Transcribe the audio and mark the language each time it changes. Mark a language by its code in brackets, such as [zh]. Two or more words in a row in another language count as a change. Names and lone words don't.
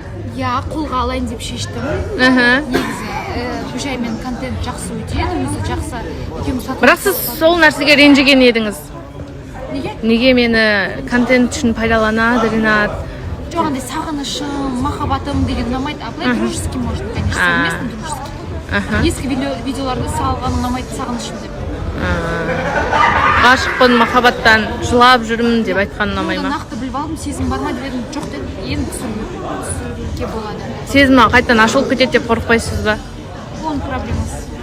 [kk] Иә, қолға алайын деп шештім. Негізі Гүлжаймен контент жақсы өтеді, өзі жақсы екеуміз тату. Бірақ сіз сол нәрсеге ренжіген едіңіз. Неге? Неге мені контент үшін пайдаланады, Ренат? Жоқ, андай сағынышым, махаббатым деген ұнамайды. [ru] А былай дружеский можно, конечно, совместно дружеский. [kk] Ескі видеоларды салған ұнамайды, сағынышым деп. Ғашықпын, махаббаттан жылап жүрмін деп айтқан ұнамай ма? Нақты біліп алдым, сезім бар ма деп едім, жоқ деді. Енді түсіруге болады. Сезімі қайтадан ашылып кетеді деп қорықпайсыз ба? Оның проблемасы.